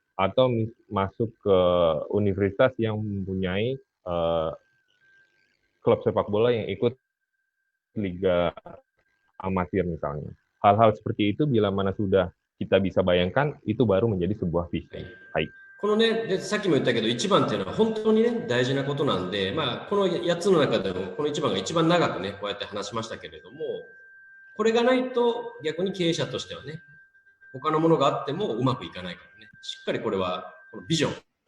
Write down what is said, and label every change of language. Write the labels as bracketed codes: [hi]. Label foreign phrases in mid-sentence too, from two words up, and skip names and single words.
[id] Atau masuk ke universitas yang mempunyai klub sepak bola yang ikut liga amatir misalnya. Hal-hal seperti itu bila mana sudah kita bisa bayangkan, itu baru menjadi sebuah visi. [ja] Hai. このね、でさっきも言ったけど、1番っていうのは本当にね、大事なことなんで、まあ、この8つの中でも、この1番が一番長くね、こうやって話しましたけれども、これがないと逆に経営者としてはね、他のものがあってもうまくいかないからね、しっかりこれは、このビジョン。